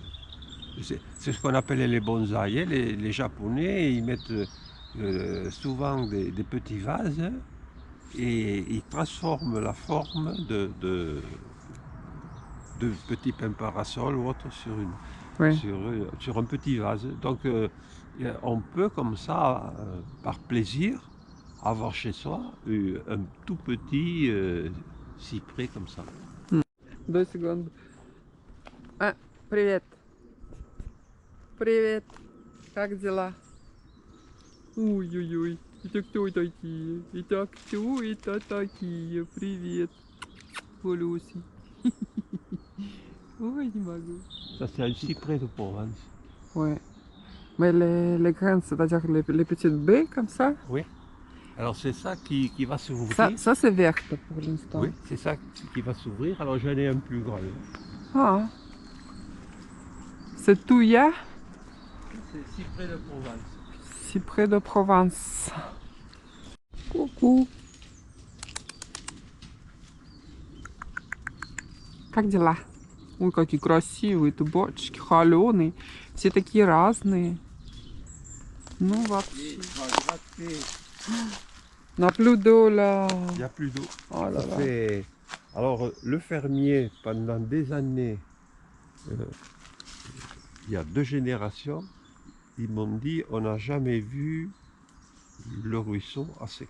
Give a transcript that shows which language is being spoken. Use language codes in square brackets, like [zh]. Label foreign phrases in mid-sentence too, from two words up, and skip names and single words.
[fr] C'est ce qu'on appelle les bonsaïs. Les Japonais, ils mettent souvent des petits vases et ils transforment la forme de petits pains parasol ou autre Oui. sur un petit vase. Donc on peut comme ça, par plaisir, avoir chez soi un tout petit cyprès comme ça. [ru] 2 секунды. А, привет. Привет. Как дела? Ой-ой-ой. Это кто такие? Это кто это такие? Привет. Полюси. Ой, не могу. [fr] Ça c'est un cyprès de Provence. Ouais. Mais les graines, c'est-à-dire les petites baies comme ça, Oui. Alors c'est ça qui va s'ouvrir. ça c'est vert pour l'instant. Oui, c'est ça qui va s'ouvrir. Alors j'en ai un plus grand. Ah. C'est Touya, C'est cyprès de Provence. cyprès de Provence. [ru] Ку-ку. Как дела? Ой, какие красивые табачки, холеные. Все такие разные. Ну вообще. [fr] On n'a plus d'eau là. Il n'y a plus d'eau. Oh là Ça là. fait... Alors le fermier, pendant des années, il y a 2 générations, ils m'ont dit on n'a jamais vu le ruisseau à sec.